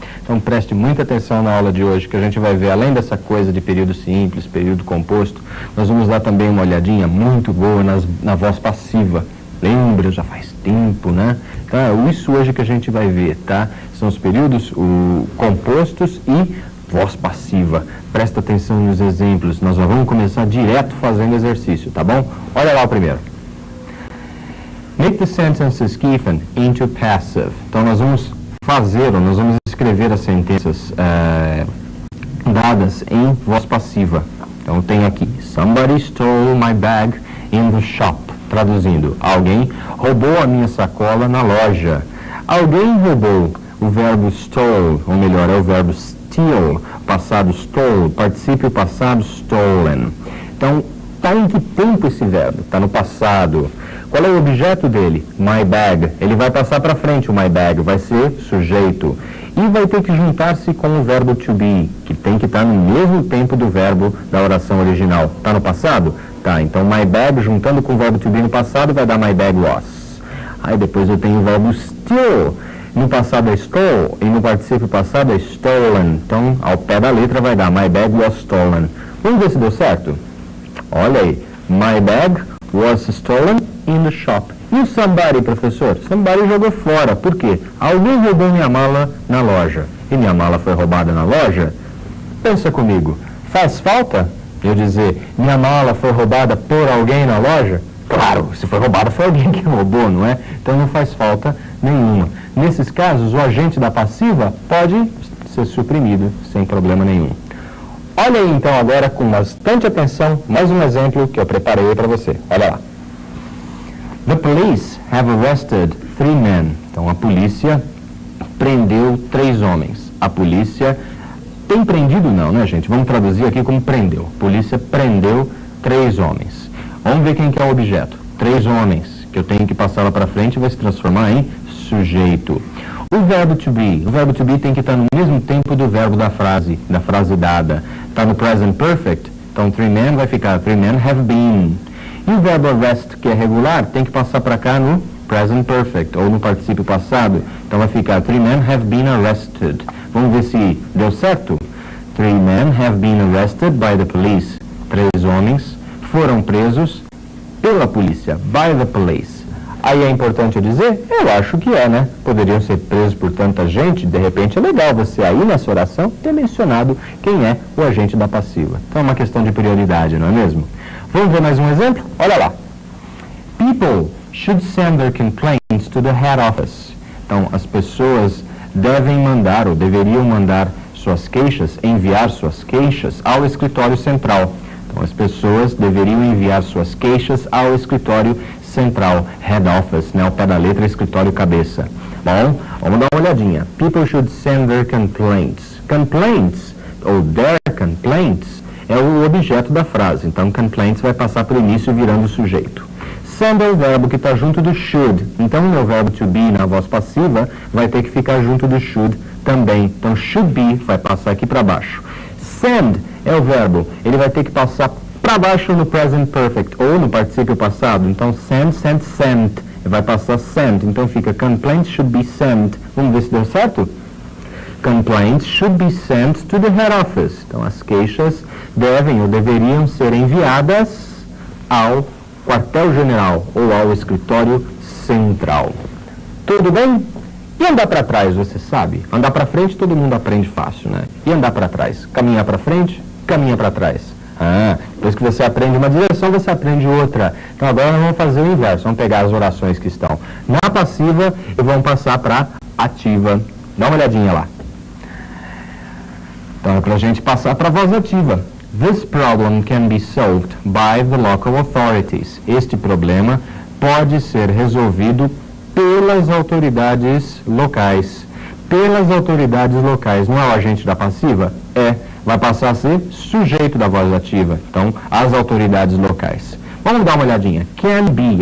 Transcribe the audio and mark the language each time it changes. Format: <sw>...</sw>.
<pt>Então preste muita atenção na aula de hoje, que a gente vai ver, além dessa coisa de período simples, período composto, nós vamos dar também uma olhadinha muito boa na voz passiva. Lembra, já faz tempo, né? Então é isso hoje que a gente vai ver, tá? São os períodos compostos e voz passiva. Presta atenção nos exemplos, nós já vamos começar direto fazendo exercício, tá bom? Olha lá o primeiro.</pt> <en>Make the sentences given into passive.</en> <pt>Então nós vamos nós vamos escrever as sentenças dadas em voz passiva. Então tem aqui,</pt> <en>somebody stole my bag in the shop.</en> <pt>Traduzindo, alguém roubou a minha sacola na loja. Alguém roubou. O verbo stole, ou melhor, é o verbo steal. Passado stole, particípio passado stolen. Então, está em que tempo esse verbo? Está no passado. Qual é o objeto dele? My bag. Ele vai passar para frente o my bag, vai ser sujeito. E vai ter que juntar-se com o verbo to be, que tem que estar no mesmo tempo do verbo da oração original. Está no passado? Tá, então my bag juntando com o verbo to be no passado vai dar</pt> <en>my bag was.</en> <pt>Aí depois eu tenho o verbo steal. No passado é stole e no particípio passado é stolen. Então, ao pé da letra vai dar</pt> <en>my bag was stolen.</en> <pt>Vamos ver se deu certo? Olha aí,</pt> <en>my bag was stolen in the shop.</en> <pt>E o somebody, professor? Somebody jogou fora. Por quê? Alguém roubou minha mala na loja. E minha mala foi roubada na loja? Pensa comigo. Faz falta eu dizer, minha mala foi roubada por alguém na loja? Claro, se foi roubada foi alguém que roubou, não é? Então não faz falta nenhuma. Nesses casos, o agente da passiva pode ser suprimido sem problema nenhum. Olha aí então agora com bastante atenção, mais um exemplo que eu preparei para você. Olha lá.</pt> <en>The police have arrested 3 men.</en> <pt>Então a polícia prendeu 3 homens. A polícia tem prendido não, né, gente? Vamos traduzir aqui como prendeu. A polícia prendeu 3 homens. Vamos ver quem que é o objeto. 3 homens, que eu tenho que passar lá para frente e vai se transformar em sujeito. O verbo to be tem que estar no mesmo tempo do verbo da frase dada. Está no present perfect, então 3 men vai ficar</pt> <en>3 men have been.</en> <pt>E o verbo arrest, que é regular, tem que passar para cá no present perfect, ou no particípio passado. Então vai ficar</pt> <en>3 men have been arrested.</en> <pt>Vamos ver se deu certo.</pt> <en>3 men have been arrested by the police.</en> <pt>3 homens foram presos pela polícia,</pt> <en>by the police.</en> <pt>Aí é importante eu dizer? Eu acho que é, né? Poderiam ser presos por tanta gente, de repente é legal você aí nessa oração ter mencionado quem é o agente da passiva. Então é uma questão de prioridade, não é mesmo? Vamos ver mais um exemplo? Olha lá.</pt> <en>People should send their complaints to the head office.</en> <pt>Então, as pessoas devem mandar, ou deveriam mandar suas queixas, enviar suas queixas ao escritório central. Então, as pessoas deveriam enviar suas queixas ao escritório central, head office, né, ao pé da letra, escritório cabeça. Bom, vamos dar uma olhadinha.</pt> <en>People should send their complaints.</en> <pt>Complaints, ou their complaints, é o objeto da frase. Então, complaints vai passar por início virando sujeito. Send é o verbo que está junto do should. Então, o meu verbo to be na voz passiva vai ter que ficar junto do should também. Então, should be vai passar aqui para baixo. Send é o verbo. Ele vai ter que passar para baixo no present perfect ou no particípio passado. Então, send, sent, sent. Vai passar sent. Então, fica</pt> <en>complaints should be sent.</en> <pt>Vamos ver se deu certo?</pt> <en>Complaints should be sent to the head office.</en> <pt>Então, as queixas devem ou deveriam ser enviadas ao quartel-general ou ao escritório central. Tudo bem? E andar para trás, você sabe? Andar para frente todo mundo aprende fácil, né? E andar para trás? Caminhar para frente, caminha para trás. Depois que você aprende uma direção, você aprende outra. Então agora nós vamos fazer o inverso. Vamos pegar as orações que estão na passiva e vamos passar para ativa. Dá uma olhadinha lá. Então é para a gente passar para a voz ativa.</pt> <en>This problem can be solved by the local authorities.</en> <pt>Este problema pode ser resolvido pelas autoridades locais. Pelas autoridades locais. Não é o agente da passiva? É. Vai passar a ser sujeito da voz ativa. Então, as autoridades locais. Vamos dar uma olhadinha. Can be.</pt>